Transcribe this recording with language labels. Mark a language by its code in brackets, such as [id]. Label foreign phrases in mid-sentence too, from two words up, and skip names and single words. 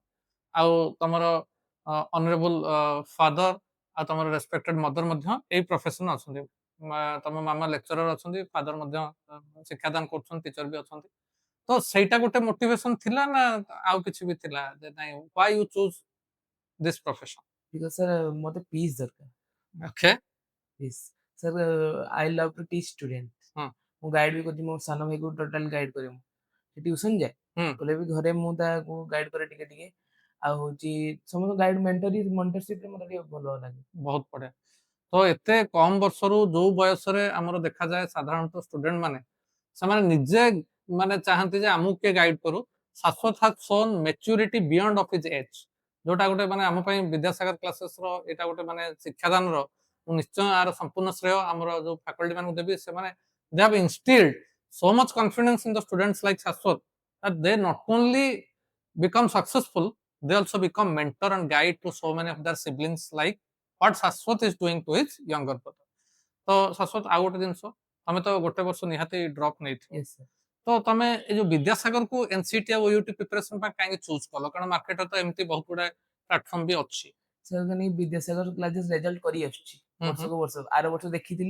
[or] ଆଉ ତମର [en] honourable father [or] ଆଉ ତମର [en] respected mother [or] ମଧ୍ୟ ଏଇ ପ୍ରଫେସନ୍ ଅଛନ୍ତି। ତମ ମାମା ଲେକ୍ଚରର ଅଛନ୍ତି, ଫାଦର ମଧ୍ୟ ଶିକ୍ଷାଦାନ କରୁଛନ୍ତି, ଟିଚର ବି ଅଛନ୍ତି। ତ ସେଇଟା ଗୋଟେ ମୋଟିଭେସନ ଥିଲା ନା ଆଉ କିଛି ବି ଥିଲା ଯେ ନାଇଁ [en] why you choose this profession? because sir [or] ମୋତେ ପିସ୍ ଦରକାର। ଓକେ। [en] peace sir, I love to teach student. [or] ହଁ। ମୁଁ ଗାଇଡ୍ ବି କରୁଛି, ମୋ ସାନ ଭାଇକୁ [en] totally guide [or] କରେ। ମୁଁ ସେ ଟ୍ୟୁସନ୍ ଯାଏ, ହୁଁ। ହେଲେ ବି ଘରେ ମୁଁ ତାକୁ ଗାଇଡ୍ କରେ ଟିକେ ଟିକେ। ଆଉ ହଉଛି ସମସ୍ତ ଗାଇଡ୍ ମେଣ୍ଟରସିପ୍ରେ ମୋତେ ଟିକେ ଭଲ ଲାଗେ। ବହୁତ ବଢିଆ। ତ ଏତେ କମ ବର୍ଷରୁ ଯୋଉ ବୟସରେ ଆମର ଦେଖାଯାଏ ସାଧାରଣତଃ ଷ୍ଟୁଡେଣ୍ଟ ମାନେ ସେମାନେ ନିଜେ ମାନେ ଚାହାନ୍ତି ଯେ ଆମକୁ କିଏ ଗାଇଡ୍ କରୁ। [en] ଶାଶ୍ୱତ has shown maturity beyond of his age, [or] ଯୋଉଟା ଗୋଟେ ମାନେ ଆମ ପାଇଁ ବିଦ୍ୟାସାଗର କ୍ଲାସେସର ଏଇଟା ଗୋଟେ ମାନେ ଶିକ୍ଷାଦାନର ମୁଁ ନିଶ୍ଚୟ ଆର ସମ୍ପୂର୍ଣ୍ଣ ଶ୍ରେୟ ଆମର ଯୋଉ ଫାକଲ୍ଟି ମାନଙ୍କୁ ଦେବି। [en] ସେମାନେ they have instilled so much confidence in the students like Shashwat that they not only become successful, they also become mentor and guide to so many of their siblings like what Shashwat is doing to his younger brother। [or] ତ ଶାଶ୍ୱତ ଆଉ ଗୋଟେ ଜିନିଷ, ତମେ ତ ଗୋଟେ ବର୍ଷ ନିହାତି ଡ୍ରପ୍ ନେଇଥିବ, [en] yes sir. [or] ତ ତମେ ଏଇ ଯୋଉ ବିଦ୍ୟାସାଗରକୁ NCT ଆଉ OUT ପ୍ରିପାରେସନ ପାଇଁ କାହିଁକି ଚୁଜ୍ କଲ? କାରଣ ମାର୍କେଟରେ ତ ଏମିତି ବହୁତ ଗୁଡାଏ ପ୍ଲାଟଫର୍ମ ବି ଅଛି। ସାର୍ ମାନେ ବିଦ୍ୟାସାଗର କ୍ଲାସେସ୍ ରେଜଲ୍ଟ କରି ଆସୁଛି ହୁଁ ହୁଁ ବର୍ଷକୁ ବର୍ଷ। ଆର ବର୍ଷ ଦେଖିଥିଲି,